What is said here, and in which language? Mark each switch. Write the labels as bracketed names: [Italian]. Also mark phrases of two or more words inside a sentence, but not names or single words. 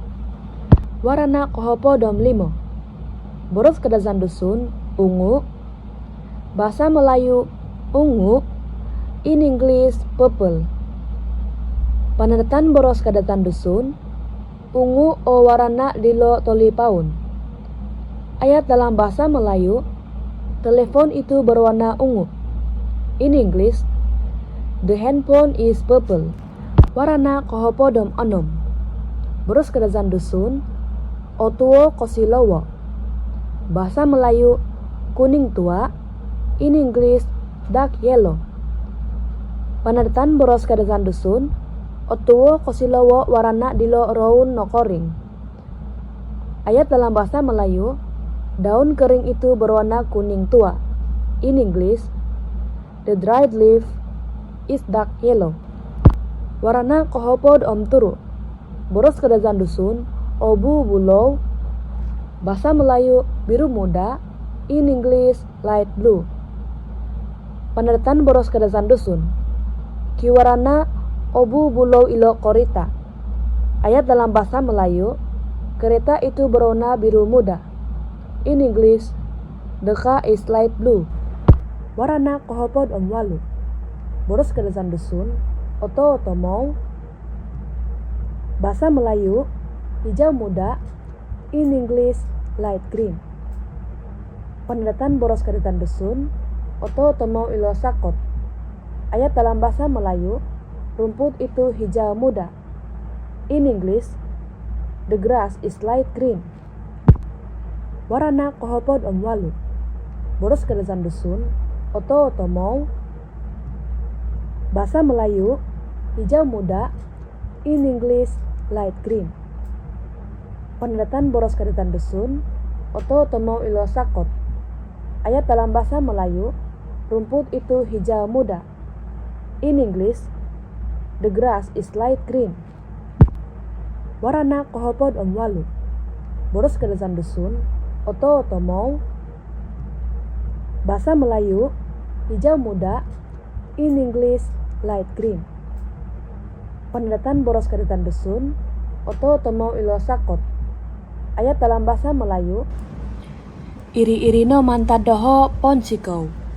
[Central Dusun] Warna kohopo dom limo. Boros kadazan dusun, ungu. [Malay] Bahasa Melayu, ungu. [English] In English, purple. [Central Dusun] Penandatan boros kadazan dusun, ungu o warna dilo tolipaun. [Malay] Ayat dalam bahasa Melayu, telepon itu berwarna ungu. [English] In English, the handphone is purple. [Central Dusun] Warna kohopo dom onom. Boros kadazan dusun, otuo kosilowo. [Malay] Bahasa Melayu, kuning tua. [English] In English, dark yellow. [Central Dusun] Penandatan boros kadazan dusun, otuo kosilowo warna dilo roun nokoring. [Malay] Ayat dalam bahasa Melayu, daun kering itu berwarna kuning tua. [English] In English, the dried leaf is dark yellow. [Central Dusun] Warna kohopo dom turu. Boros kadazan dusun, obu bulow. [Malay] Bahasa Melayu, biru muda. [English] In English, light blue. [Central Dusun] Penandatan boros kadazan dusun. Kiwarana obu bulow ilo korita. [Malay] Ayat dalam bahasa Melayu, kereta itu berwarna biru muda. [English] In English, the car is light blue. [Central Dusun] Warna kohopo dom walu. Boros kadazan dusun, oto otomou. [Malay] Bahasa Melayu, hijau muda. [English] In English, light green. [Central Dusun] Penandatan boros kadazan dusun, oto otomou ilo sakot. [Malay] Ayat dalam bahasa Melayu, rumput itu hijau muda. [English] In English, the grass is light green. [Central Dusun] Warna kohopo dom walu. Boros kadazan dusun, oto otomou. [Malay] Bahasa Melayu, hijau muda. [English] In English, light green. [Central Dusun] Penandatan boros kadazan dusun, oto otomou ilo sakot. [Malay] Ayat dalam bahasa Melayu, rumput itu hijau muda. [English] In English, the grass is light green. [Central Dusun] Warna kohopo dom walu. Boros kadazan dusun, oto otomou. [Malay] Bahasa Melayu, hijau muda. [English] In English, light green. [Central Dusun] Penandatan boros kadazan dusun, oto otomou ilo sakot. [Malay] Ayat dalam bahasa Melayu, [Central Dusun] iri-irino mantadoho ponsikau.